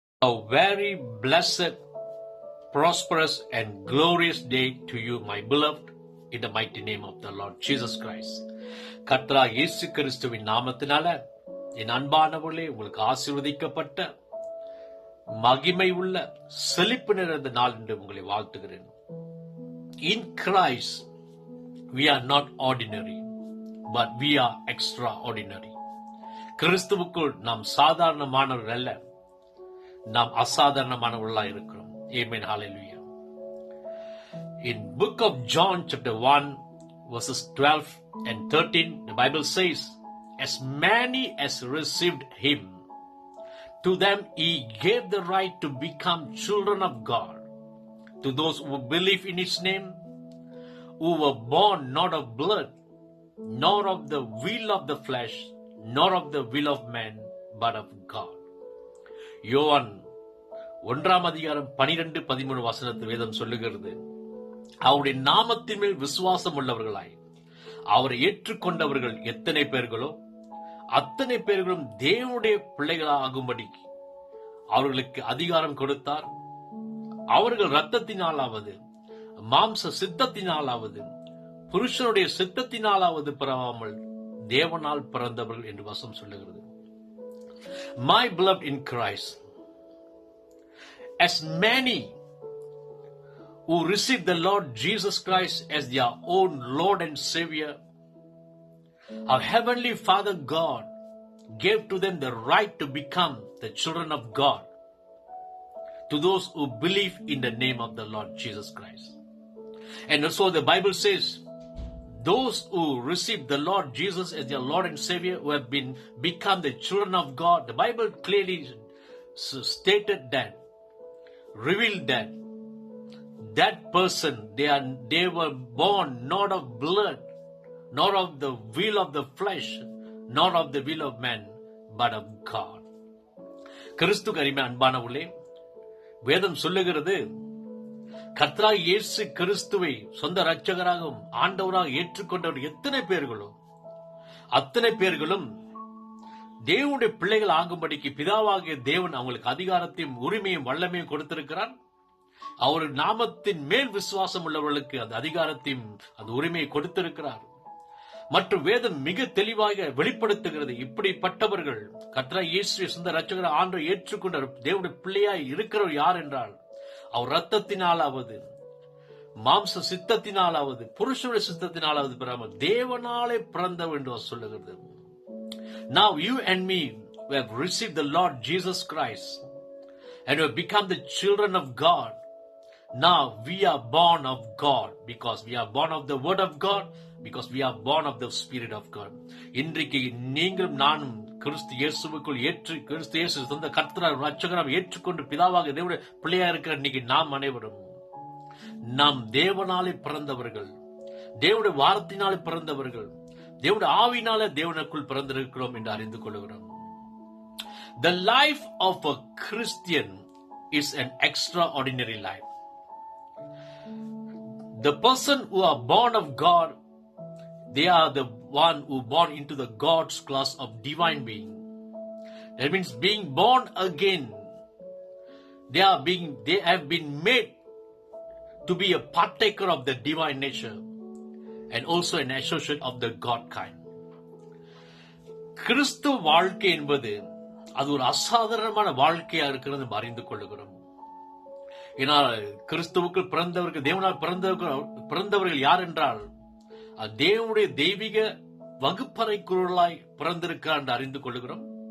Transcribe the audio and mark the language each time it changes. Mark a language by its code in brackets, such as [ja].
[en] A very blessed, prosperous, and glorious day to you, my beloved, in the mighty name of the Lord Jesus Christ. [ta] கர்த்தரா இயேசு கிறிஸ்துவின் நாமத்தினால என் அன்பானவர்களே, உங்களுக்கு ஆசீர்வதிக்கப்பட்ட மகிமை உள்ள செழிப்பு நிறைந்த நாள் என்று உங்களை வாழ்த்துகிறேன். [en] In Christ, we are not ordinary, but we are extraordinary. [ta] கிறிஸ்துவுக்குள் நாம் சாதாரணமானவர்கள் அல்ல, நாம் அசாதாரணமானவர்களாக இருக்கிறோம். [en] Amen. Hallelujah. In book of John chapter 1 verses 12 and 13, the Bible says, as many as received him, to them he gave the right to become children of God, to those who believe in his name, who were born not of blood, nor of the will of the flesh, nor of the will of man, but of God. [ta] யோவான் 1 அதிகாரம் 12-13 வசனத்தில் வேதம் சொல்லுகிறது, அவருடைய நாமத்தின் மேல் விசுவாசம் உள்ளவர்களாய் அவரை ஏற்றுக்கொண்டவர்கள் எத்தனை பேர்களோ அத்தனை பேர்களும் தேவனுடைய பிள்ளைகளாகும்படி அவர்களுக்கு அதிகாரம் கொடுத்தார். அவர்கள் இரத்தத்தினாலாவது மாம்ச சித்தத்தினாலாவது புருஷனுடைய சித்தத்தினாலாவது பிறவாமல் தேவனால் பிறந்தவர்கள் என்று வசனம் சொல்லுகிறது. [en] My beloved in Christ, as many who receive the Lord Jesus Christ as their own Lord and Savior, our Heavenly Father God gave to them the right to become the children of God, to those who believe in the name of the Lord Jesus Christ. And also the Bible says, those who receive the Lord Jesus as their Lord and Savior, who have become the children of God, the Bible clearly stated that, revealed that person, they were born not of blood, nor of the will of the flesh, nor of the will of man, but of God. [ta] கிறிஸ்து கரிமை அன்பானவர்களே, வேதம் சொல்லுகிறது, கர்த்தராகிய இயேசு கிறிஸ்துவை சொந்த இரட்சகராகவும் ஆண்டவராக ஏற்றுக்கொண்டவர் எத்தனை பேர்களோ அத்தனை பேர்களும் தேவனுடைய பிள்ளைகள் ஆகும்படிக்கு பிதாவாகிய தேவன் அவங்களுக்கு அதிகாரத்தையும் உரிமையும் வல்லமையும் கொடுத்திருக்கிறார். அவர் நாமத்தின் மேல் விசுவாசம் உள்ளவர்களுக்கு அந்த அதிகாரத்தையும் அந்த உரிமையை கொடுத்திருக்கிறார். மற்றும் வேதம் மிக தெளிவாக வெளிப்படுத்துகிறது, இப்படிப்பட்டவர்கள் கர்த்தராகிய இயேசுவை சொந்த இரட்சகர் ஆண்டவரை ஏற்றுக்கொண்ட தேவனுடைய பிள்ளையாய் இருக்கிறவர் யார் என்றால், அவர் ரத்தத்தினாலாவது மாம்ச சித்தத்தினாலாவது புருஷனுடைய சித்தத்தினாலாவது பிறகு தேவனாலே பிறந்தவர் என்று சொல்லுகிறது. [en] Now you and me, we have received the Lord Jesus Christ and we have become the children of God. Now we are born of God because we are born of the Word of God, because we are born of the Spirit of God. [ta] இன்றைக்கு நீங்களும் நானும் கிறிஸ்து இயேசுவுக்குள் கிறிஸ்து இயேசு சொந்த கர்த்தராக இரட்சகராக ஏற்றுக்கொண்டு பிதாவாக தேவனுடைய பிள்ளையா இருக்கிற இன்னைக்கு நாம் அனைவரும் நாம் தேவனாலே பிறந்தவர்கள், தேவனுடைய வார்த்தையினாலே பிறந்தவர்கள், தேவனுடைய ஆவியினாலே தேவனுக்குள் பிறந்திருக்கிறோம் என்று அறிந்து கொள்கிறோம். [en] The life of a Christian is an extraordinary life. The person who are born of God, they are the one who born into the God's class of divine being. That means being born again. They have been made to be a partaker of the divine nature and also an associate of the God kind. [ta] கிறிஸ்து வாழ்க்கை என்பது அது ஒரு அசாதாரணமான வாழ்க்கையா இருக்கிறது அறிந்து கொள்ளுகிறோம். ஏனால் கிறிஸ்துவுக்குள் பிறந்தவர்கள், தேவனால் பிறந்தவர்கள் யார் என்றால், தேவனுடைய தெய்வீக வகுப்பறைக்குள்ளாய் பிறந்திருக்கிறார் என்று அறிந்து கொள்கிறோம்.